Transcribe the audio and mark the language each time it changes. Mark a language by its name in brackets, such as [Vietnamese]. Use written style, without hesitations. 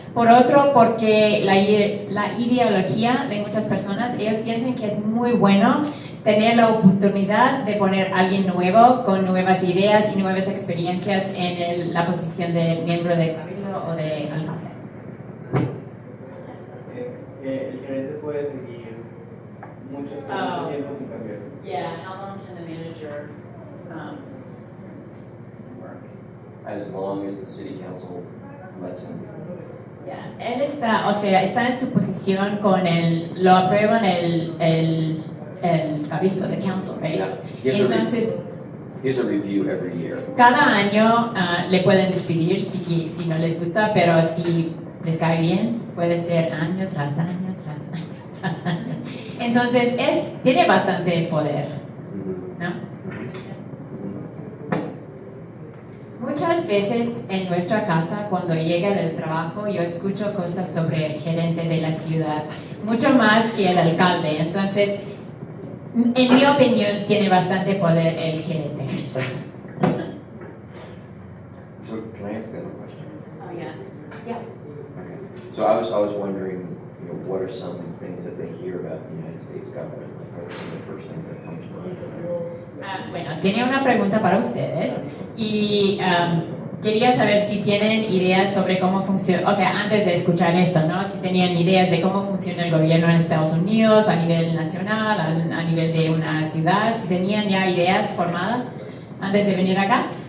[Spanish] Por otro, porque la ideología de muchas personas, ellos piensan que es muy bueno tener la oportunidad de poner a alguien nuevo con nuevas ideas y nuevas experiencias en la posición de miembro de cabildo o de alcalde. El gerente puede seguir mucho tiempo sin cambiar. [English] Yeah, how long can the manager work? As long as the city council lets them. [Spanish] Yeah, él está en su posición con lo aprueban el cabildo, [English] the council, right? Yeah. [Spanish] Entonces, [English] Here's a review every year. [Spanish] cada año le pueden despedir si no les gusta, pero si les cae bien, puede ser año tras año tras año. Entonces, tiene bastante poder, ¿no? Muchas veces en nuestra casa, cuando llega del trabajo, yo escucho cosas sobre el gerente de la ciudad, mucho más que el alcalde. Entonces, en mi opinión, tiene bastante poder el gerente. [English] So can I ask another question? Oh, yeah. Yeah. Okay. So I was wondering, what are some things that they hear about the United States government? Like, what are some of the first things that come to mind? [Spanish] Bueno, tenía una pregunta para ustedes y quería saber si tienen ideas sobre cómo funciona, o sea, antes de escuchar esto, ¿no? Si tenían ideas de cómo funciona el gobierno en Estados Unidos, a nivel nacional, a nivel de una ciudad, si tenían ya ideas formadas antes de venir acá.